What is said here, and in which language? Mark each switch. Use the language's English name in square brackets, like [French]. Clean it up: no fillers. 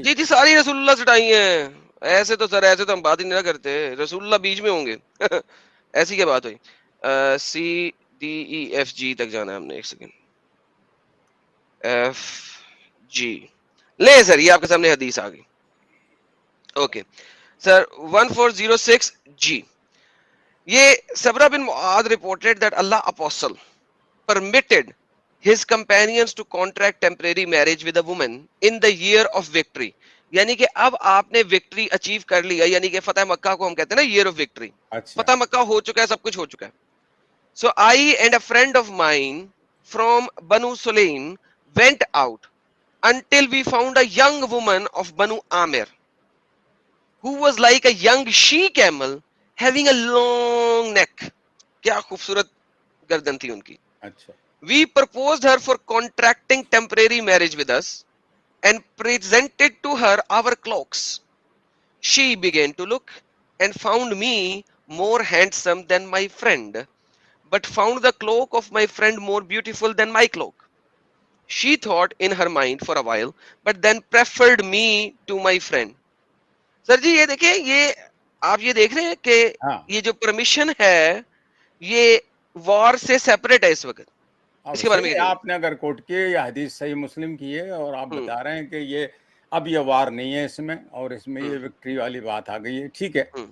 [Urdu] جی ساری رسول اللہ سے ٹائی ہیں. ایسے تو سر ایسے تو ہم بات ہی نہیں کرتے, رسول اللہ بیچ میں ہوں گے. ایسی کیا بات ہوئی؟ CDEFG تک جانا ہے ہم نے. ایک سیکنڈ, FG لے سر, یہ آپ کے سامنے حدیث آ گئی. Okay sir 1406 G. [English] یہ Sabra bin Muaz reported that Allah apostle permitted his companions to contract temporary marriage with a woman in the year of victory. [Urdu] یعنی کہ اب آپ نے وکٹری اچیو کر لیا, یعنی کہ فتح مکہ کو ہم کہتے ہیں نا ایئر آف وکٹری. فتح مکہ ہو چکا ہے, سب کچھ ہو چکا ہے. [English] So I and a friend of mine from Banu Sulaim went out until we found a young woman of Banu Amir who was like a young she camel having a long neck. [Urdu] کیا خوبصورت گردن تھی ان کی. [English] We proposed her for contracting temporary marriage with us and presented to her our cloaks. She began to look and found me more handsome than my friend, but found the cloak of my friend more beautiful than my cloak. She thought in her mind for a while, but then preferred me to my friend. [Urdu] سر جی یہ دیکھیں, یہ آپ یہ دیکھ رہے ہیں کہ یہ جو پرمیشن ہے یہ وار سے سیپریٹ ہے اس وقت. اس کے بارے میں آپ نے اگر کوٹ کی یا حدیث صحیح مسلم کی ہے اور آپ بتا رہے ہیں کہ یہ اب یہ وار نہیں ہے اس میں, اور اس میں یہ وکٹری والی بات آ گئی ہے, ٹھیک ہے.